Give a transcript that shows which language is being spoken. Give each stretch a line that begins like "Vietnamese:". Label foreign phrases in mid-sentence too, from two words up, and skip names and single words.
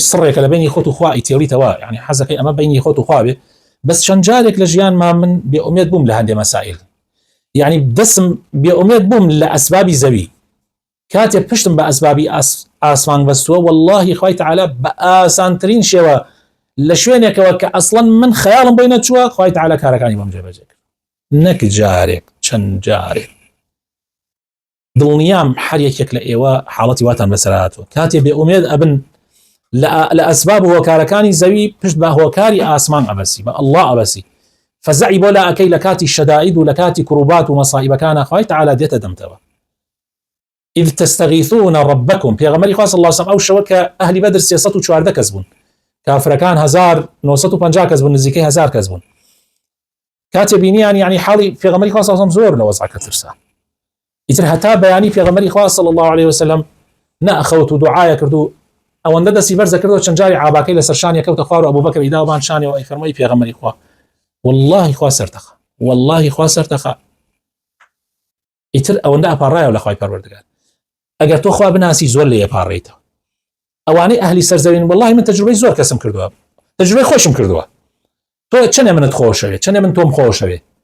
Central Kurdish: سڕێکە لە بینی خۆت و خوا ئیتێوریتەوە، یعنی حەزەکەی ئەمە بینی خۆت و خوا بێ، بەس چەند جارێک لە ژیانما من بێئومێد بووم لە هەندێک مەسائل، یعنی دەسم بێئومێد بووم لە ئەسبابی زەوی، کاتێک پشتم بە ئەسبابی ئاسمان بەستووە، واللهی خوای تعالی بە ئاسانترین شێوە لە شوێنێکەوە کە ئەسڵەن من خەیاڵم بۆی نەچووە، خوای تعالی کارەکانی بۆم جێبەجێ کرد، نەک جارێک چەند جارێک. دڵنیام هەر یەکێک لە ئێوە حاڵەتی واتان بەسەرهاتوە کاتێ بێ ئومێد ئەبن لە ئەسباب هۆکارەکانی زەوی پشت بە هۆکاری ئاسمان ئەبەسی بە ئەڵڵا ئەبەسی فەزعی بۆ لا ئەکەی لە کاتی شەدائید و لە کاتی کوڕوبات و مەسائیبەکانە خوای تەعالا دێتە دەمتەوە
Arabic: إذ تستغيثون ربكم
Central Kurdish: پێغەمبەری خوا
Arabic: صلی الله علیه و سلم
Central Kurdish: ئەو شەوە کە ئەهلی بەدر 314 کەس بوون کافرەکان 1950 کەس بوون نزیکەی 1000 کەس بوون کاتێ بینیان یعنی حاڵی پێغەمبەری خوا
Arabic: صلی الله علیه و سلم
Central Kurdish: زۆر لە وەزعەکە ترسا ئیتر هەتا بەیانی پێغەمبەری خوا
Arabic: صلی الله علیه و سلم
Central Kurdish: نەخەوت و دوعای کرد و ئەوەندە دەستی بەرزە کردەوە چەند جاری عاباکەی لەسەر شانی کەوتە خوار و ئەبوبەکر ئیداوان شانیەوە ئەی فەرمووی پێغەمبەری خوا والله خوا سەرتەخە والله خوا سەرتەخە ئیتر ئەوەندە ئەپاڕایەوە لە خوای پەروەردگار ئەگەر تۆ خوا بناسی زۆر لێ ئەپاڕێیتەوە ئەوانەی ئەهلی سەرزەوین والله من تەجروبەی زۆر کەسم کردووە تەجروبەی خۆشم کردووە تۆ چەندێ منت خۆشەوێ چەندێ من تۆم خۆشەوێ